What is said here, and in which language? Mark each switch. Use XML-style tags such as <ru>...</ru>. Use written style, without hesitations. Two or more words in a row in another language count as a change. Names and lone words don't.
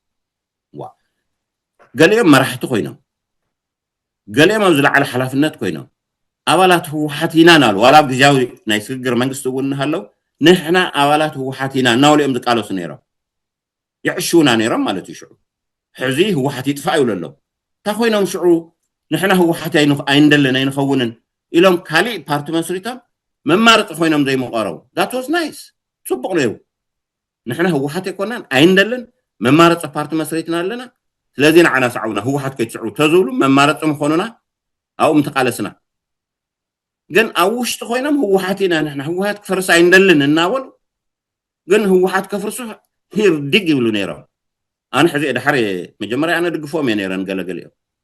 <ti>ገሊኦም መራሕቲ ኮይኖም ገሊኦም ኣብ ዝለዓለ ሓላፍነት ኮይኖም ኣባላት ህወሓት ኢና ናሉ ዋላ ኣብ ግዜያዊ ናይ ሽግግር መንግስቲ እውን እናሃለው ንሕና ኣባላት ህወሓት ኢና እናብሊኦም ዝቃለሱ ነይሮም ይዕሽውና ነይሮም ማለት እዩ ሽዑ ሕዚ ህወሓት ይጥፋእ ይብሉ ኣለዉ እንታ ኮይኖም ሽዑ ንሕና ህወሓት ኣይንደልን ኣይንኸውንን ኢሎም ካሊእ ፓርቲ መስሪቶም መማርፂ ኮይኖም ዘይመቐረቡ</ti> <en>that was nice</en> <ti>ፅቡቕ ነይሩ ንሕና ህወሓት ኣይኮናን ኣይንደልን መማርፂ ፓርቲ መስሪትና ኣለና ስለዚ ንዓና ሰዓውና ህወሓት ከይትስዕቡ ተዝብሉ መማርፂ ምኾኑና ኣብኡ ምተቃለስና ግን ኣብ ውሽጢ ኮይኖም ህወሓት ኢና ንሕና ህወሓት ክፈርስ ኣይንደልን እናበሉ ግን ህወሓት ከፍርሱ ሂርዲግ ይብሉ ነይሮም ኣነ ሕዚ ድሓር መጀመርያ ኣነ ድግፎም እየ ነይረን ገለገለ እዮም</ti>